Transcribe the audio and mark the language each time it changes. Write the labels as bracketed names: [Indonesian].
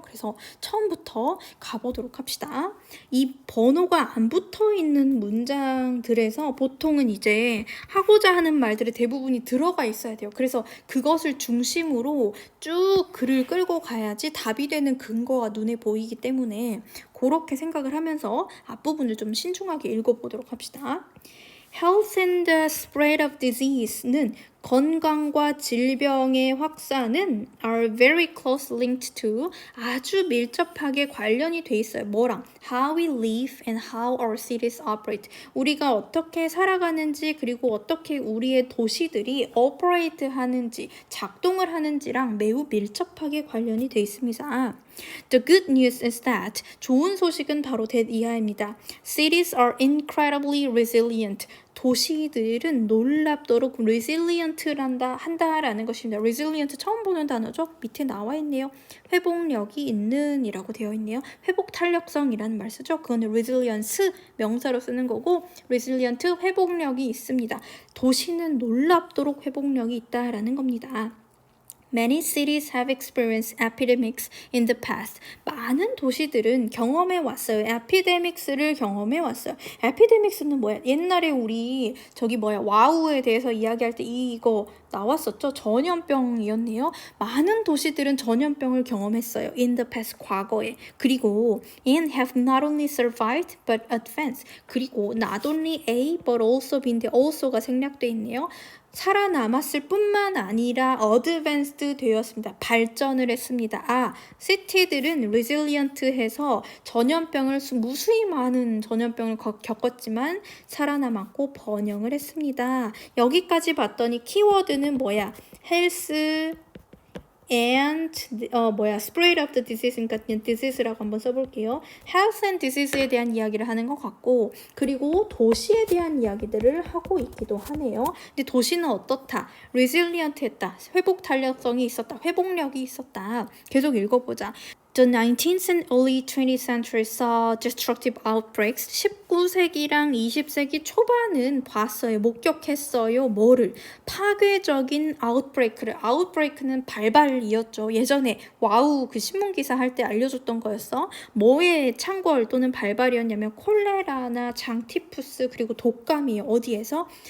[Korean] 그래서 처음부터 가보도록 합시다. 이 번호가 안 붙어 있는 문장들에서 보통은 이제 하고자 하는 말들의 대부분이 들어가 있어야 돼요. 그래서 그것을 중심으로 쭉 글을 끌고 가야지 답이 되는 근거가 눈에 보이기 때문에 그렇게 생각을 하면서 앞부분을 좀 신중하게 읽어보도록 합시다. [English] Health and the spread of disease는 [Korean] 건강과 질병의 확산은 [English] are very close linked to [Korean] 아주 밀접하게 관련이 돼 있어요. 뭐랑? [English] How we live and how our cities operate. [Korean] 우리가 어떻게 살아가는지 그리고 어떻게 우리의 도시들이 operate 하는지 작동을 하는지랑 매우 밀접하게 관련이 돼 있습니다. [English] The good news is that [Korean] 좋은 소식은 바로 이하입니다. [English] Cities are incredibly resilient. [Korean] 도시들은 놀랍도록 한다라는 것입니다. resilient 처음 보는 단어죠? 밑에 나와 있네요. 회복력이 있는 이라고 되어 있네요. 회복 탄력성이라는 말 쓰죠? 그거는 resilience 명사로 쓰는 거고 resilient 회복력이 있습니다. 도시는 놀랍도록 회복력이 있다라는 겁니다. [English] Many cities have experienced epidemics in the past. [Korean] 많은 도시들은 경험해 왔어요. epidemics를 경험해 왔어요. epidemics는 뭐야? 옛날에 우리 와우에 대해서 이야기할 때 이거 나왔었죠? 전염병이었네요. 많은 도시들은 전염병을 경험했어요. [English] In the past, [Korean] 과거에. 그리고 [English] and have not only survived but advanced. [Korean] 그리고 not only A but also B인데 also가 생략돼 있네요. 살아남았을 뿐만 아니라 advanced 되었습니다. 발전을 했습니다. 시티들은 resilient해서 무수히 많은 전염병을 겪었지만 살아남았고 번영을 했습니다. 여기까지 봤더니 키워드는 뭐야? health and spread of the disease, 그러니까 disease라고 한번 써볼게요. health and disease에 대한 이야기를 하는 것 같고 그리고 도시에 대한 이야기들을 하고 있기도 하네요. 근데 도시는 어떻다? resilient했다. 회복 탄력성이 있었다. 회복력이 있었다. 계속 읽어보자. [English] The 19th and early 20th century saw destructive outbreaks. [Korean] 19세기랑 20세기 초반은 봤어요. 목격했어요. 뭐를? 파괴적인 아웃브레이크를. 아웃브레이크는 발발이었죠. 예전에 와우 그 신문기사 할 때 알려줬던 거였어. 뭐의 창궐 또는 발발이었냐면 콜레라나 장티푸스 그리고 독감이에요. 어디에서?